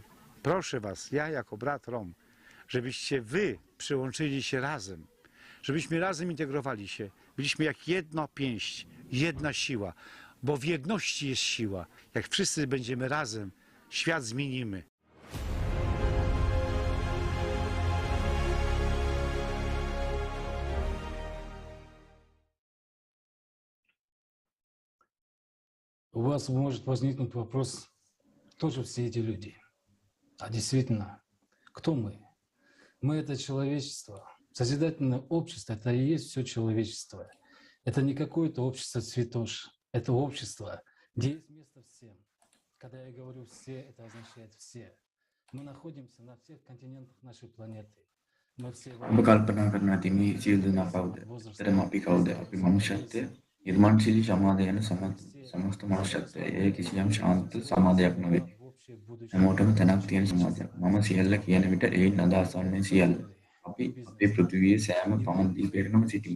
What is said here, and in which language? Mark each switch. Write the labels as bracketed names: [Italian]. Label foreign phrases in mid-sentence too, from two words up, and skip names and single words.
[Polish] Proszę Was, ja jako brat Rom, żebyście Wy przyłączyli się razem, żebyśmy razem integrowali się. Byliśmy jak jedna pięść, jedna siła, bo w jedności jest siła. Jak wszyscy będziemy razem, świat zmienimy. [Russian] У вас может возникнуть вопрос, кто же все эти люди? А действительно, кто мы? Мы — это человечество. Созидательное общество — это и есть все человечество. Это не какое-то общество цветош, это общество, где есть место всем. Когда я говорю «все», это означает «все». Мы находимся на всех континентах нашей планеты. Мы все... [Sinhala] ඔබ කල්පනා කරන ඇති මේ සියලු දෙනා කවුද? ඇත්තටම අපි කවුද? අපි මනුෂ්‍යත්වය, නිර්මාණශීලී සමාජය යන සමස්ත මනුෂ්‍යත්වය. ඒ කිසියම් ශාන්ත සමාජයක් නෙවෙයි. හැමෝටම තැනක් තියෙන සමාජයක්. මම සියල්ල කියන විට ඒයින් අදහස් වන්නේ සියල්ල. අපි අපේ පෘථිවියේ සෑම පවන් දීපයකම සිටිමු.